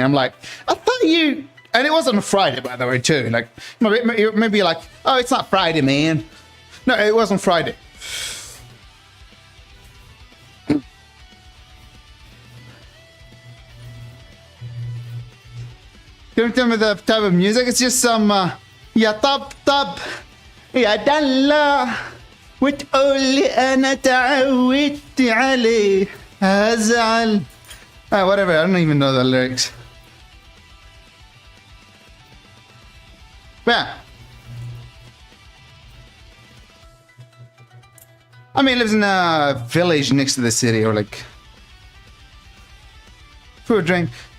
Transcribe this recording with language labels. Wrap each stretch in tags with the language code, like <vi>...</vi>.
<en>I'm like, I thought you, and it wasn't a Friday, by the way, too. Like maybe like, oh, it's not Friday, man. No, it wasn't Friday. Can you tell me the type of music? It's just some</en> <ar>يا طبطب يا دلع وتقول لي انا تعودت عليه هزعل.</ar> <en>Whatever, I don't even know the lyrics. Yeah. I mean, he lives in a village next to the city, or like food, drink.</en>